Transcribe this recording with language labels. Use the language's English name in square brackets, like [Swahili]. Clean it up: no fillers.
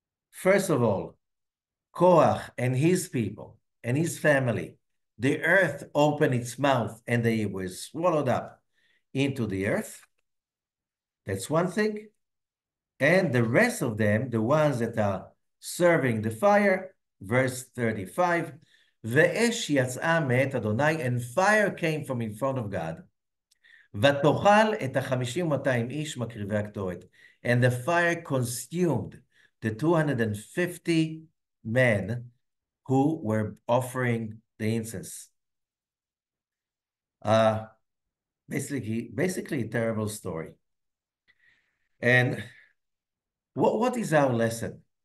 [English] First of all, Korah and his people and his family, the earth opened its mouth and they were swallowed up into the earth. That's one thing. And the rest of them, the ones that are serving the fire, verse 35, [Hebrew] Ve'esh yatz'a me'et Adonai, [English] and fire came from in front of God. [Hebrew] ותאכל את 50-200 איש מקריבי הקטורת. [English] And the fire consumed the 250 men who were offering the incense. Basically a terrible story. And what is our lesson?